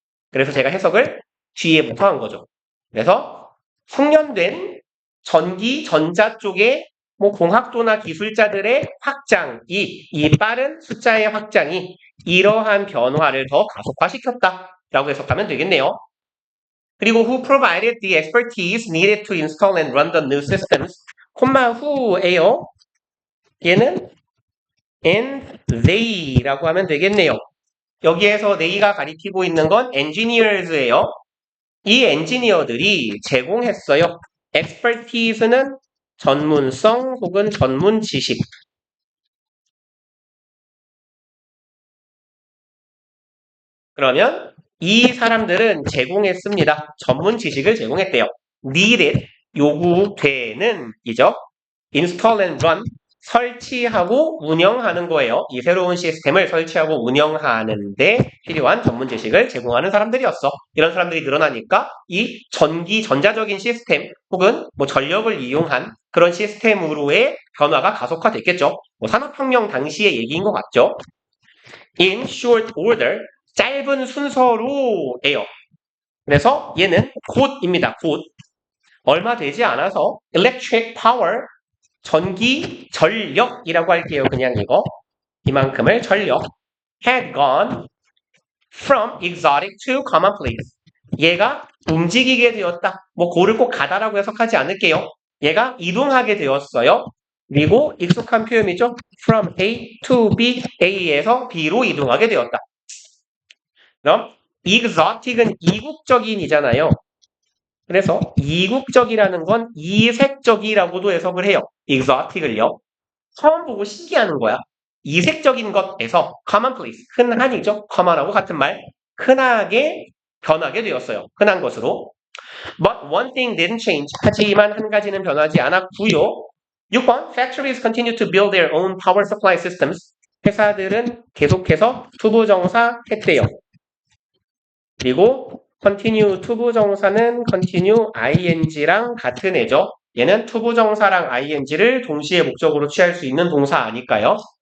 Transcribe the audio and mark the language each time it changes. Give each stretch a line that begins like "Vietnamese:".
Korean: 그래서 제가 해석을 뒤에부터 한 거죠. 그래서 숙련된 전기, 전자 쪽에 뭐 공학도나 기술자들의 확장이, 이 빠른 숫자의 확장이 이러한 변화를 더 가속화시켰다라고 해석하면 되겠네요.
English: 그리고 who provided the expertise needed to install and run the new systems,
Korean: 콤마 who예요. 얘는
English: and they
Korean: 라고 하면 되겠네요. 여기에서 they가 가리키고 있는 건 engineers예요. 이 엔지니어들이 제공했어요. expertise는 전문성 혹은 전문 지식. 그러면 이 사람들은 제공했습니다. 전문 지식을 제공했대요. needed, 요구되는 이죠.
English: install and run,
Korean: 설치하고 운영하는 거예요. 이 새로운 시스템을 설치하고 운영하는데 필요한 전문 지식을 제공하는 사람들이었어. 이런 사람들이 늘어나니까 이 전기, 전자적인 시스템 혹은 뭐 전력을 이용한 그런 시스템으로의 변화가 가속화됐겠죠. 뭐 산업혁명 당시의 얘기인 것 같죠.
English: In short order,
Korean: 짧은 순서로예요. 그래서 얘는 곧입니다. 곧. 얼마 되지 않아서
English: electric power,
Korean: 전기, 전력이라고 할게요. 그냥 이거. 이만큼을 전력.
English: had gone from exotic to commonplace.
Korean: 얘가 움직이게 되었다. 뭐 고를 꼭 가다라고 해석하지 않을게요. 얘가 이동하게 되었어요. 그리고 익숙한 표현이죠.
English: from A to B,
Korean: A에서 B로 이동하게 되었다. 그럼 exotic은 이국적인이잖아요. 그래서 이국적이라는 건 이색적이라고도 해석을 해요. exotic을요. 처음 보고 신기하는 거야. 이색적인 것에서 commonplace, 흔한이죠. common하고 같은 말. 흔하게 변하게 되었어요. 흔한 것으로.
English: But one thing didn't change.
Korean: 하지만 한 가지는 변하지 않았고요.
English: 6번, factories continue to build their own power supply systems.
Korean: 회사들은 계속해서 투부정사 했대요. 그리고 continue 투부정사는 continue ing랑 같은 애죠. 얘는 투부정사랑 ing를 동시에 목적으로 취할 수 있는 동사 아닐까요?